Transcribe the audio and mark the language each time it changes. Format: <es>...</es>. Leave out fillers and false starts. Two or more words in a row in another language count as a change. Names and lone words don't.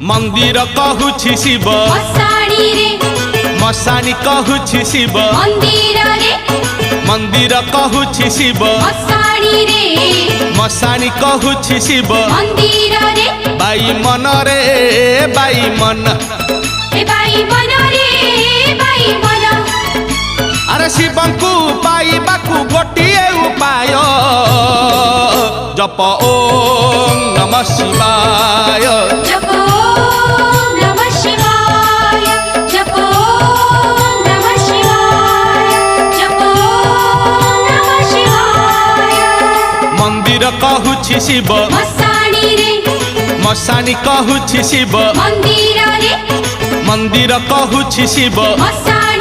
<or>ମନ୍ଦିର କହୁଛି ଶିବ ମଶାଣୀ ରେ ମଶାନୀ କହୁଛି ଶିବ ମନ୍ଦିର ରେ ମନ୍ଦିର କହୁଛି ଶିବ ମଶାଣୀ ରେ ମଶାନୀ କହୁଛି ଶିବ ମନ୍ଦିର ରେ ବାଇ ମନ ରେ ବାଇ ମନ ଏ ବାଇ ମନ ରେ ବାଇ ମନ ଅରେ ଶିବଙ୍କୁ ପାଇବାକୁ ଗୋଟିଏ ଉପାୟ ଜପ</or> <sa>ओम नमः शिवाय</sa> <or>ଜପୋ ନମଃ ଶିବାୟ ଜପୋ ନମଃ ଶିବାୟ ଜପୋ ନମଃ ଶିବାୟ ମନ୍ଦିର କହୁଛି ଶିବ ମଶାଣୀ ରେ ମଶାନୀ କହୁଛି ଶିବ ମନ୍ଦିର ରେ ମନ୍ଦିର କହୁଛି ଶିବ ମଶାଣୀ</or>